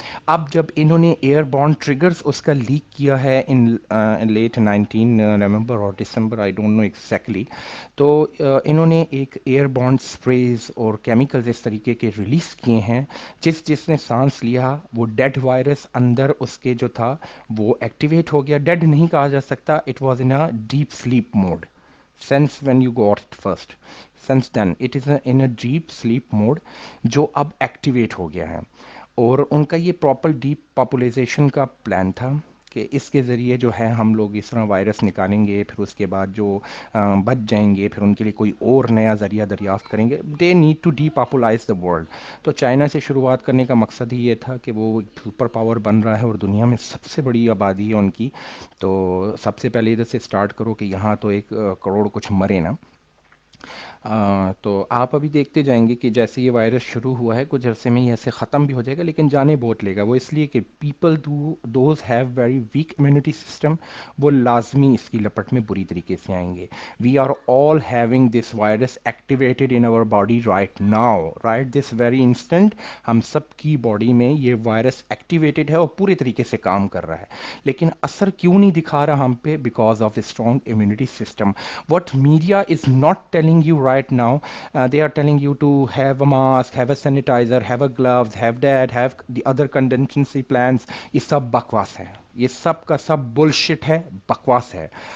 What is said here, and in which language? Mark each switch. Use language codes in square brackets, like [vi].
[ur] اب جب انہوں نے ایئر بورن ٹریگرز اس کا لیک کیا ہے ان لیٹ 19 نومبر اور دسمبر، [en] I don't know exactly, [ur] تو انہوں نے ایک ایئر بورن اسپریز اور کیمیکلز اس طریقے کے ریلیز کیے ہیں، جس نے سانس لیا وہ ڈیڈ وائرس اندر اس کے جو تھا وہ ایکٹیویٹ ہو گیا. ڈیڈ نہیں کہا جا سکتا، [en] It was in a deep sleep mode since when you got it first. Since then it is in a deep sleep mode [ur] جو اب ایکٹیویٹ ہو گیا ہے. اور ان کا یہ پراپر ڈیپ پاپولائزیشن کا پلان تھا کہ اس کے ذریعے جو ہے ہم لوگ اس طرح وائرس نکالیں گے، پھر اس کے بعد جو بچ جائیں گے پھر ان کے لیے کوئی اور نیا ذریعہ دریافت کریں گے. [en] They need to depopulate the world. [ur] تو چائنا سے شروعات کرنے کا مقصد ہی یہ تھا کہ وہ سپر پاور بن رہا ہے اور دنیا میں سب سے بڑی آبادی ہے ان کی، تو سب سے پہلے ادھر سے اسٹارٹ کرو کہ یہاں تو 1 کروڑ کچھ مرے نا. تو آپ ابھی دیکھتے جائیں گے کہ جیسے یہ وائرس شروع ہوا ہے کچھ عرصے میں یہ ایسے ختم بھی ہو جائے گا، لیکن جانے بہت لے گا. وہ اس لیے کہ [en] people those have very weak immunity system, [ur] وہ لازمی اس کی لپٹ میں بری طریقے سے آئیں گے. [en] We are all having this virus activated in our body right now, right this very instant. [ur] ہم سب کی باڈی میں یہ وائرس ایکٹیویٹڈ ہے اور پورے طریقے سے کام کر رہا ہے، لیکن اثر کیوں نہیں دکھا رہا ہم پہ؟ [en] Because of strong immunity system. What media is not telling you right now, they are telling you to have a mask, have a sanitizer, have a gloves, have that, have the other contingency plans. [ur] یہ سب بکواس ہے، یہ سب کا سب bullshit ہے، بکواس ہے.